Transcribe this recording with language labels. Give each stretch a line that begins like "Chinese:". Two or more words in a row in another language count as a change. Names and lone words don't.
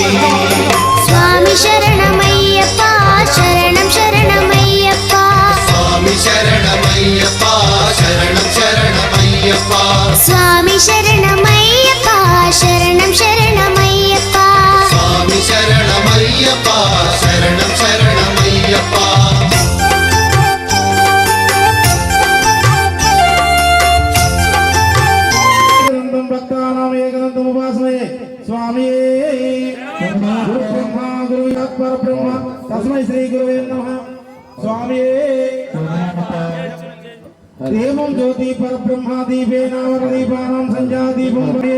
Telugu: స్వామి శరణమయ్యప్ప శరణం శరణమయ్యప్ప స్వామి శరణమయ్యప్ప శరణం శరణమయ్యప్ప స్వామి శరణమయ్యప్ప శరణం శరణమయ్యప్ప స్వామి శరణమయ్యప్ప శరణం శరణమయ్యప్ప
Sanskrit: स्वामी गुरु ब्रह्मा गुरु पर ब्रह्मा तस्मै श्री गुरुवे नमः स्वामी देवं ज्योति पर ब्रह्मा दीपेन वरदीपानां संध्या दीपं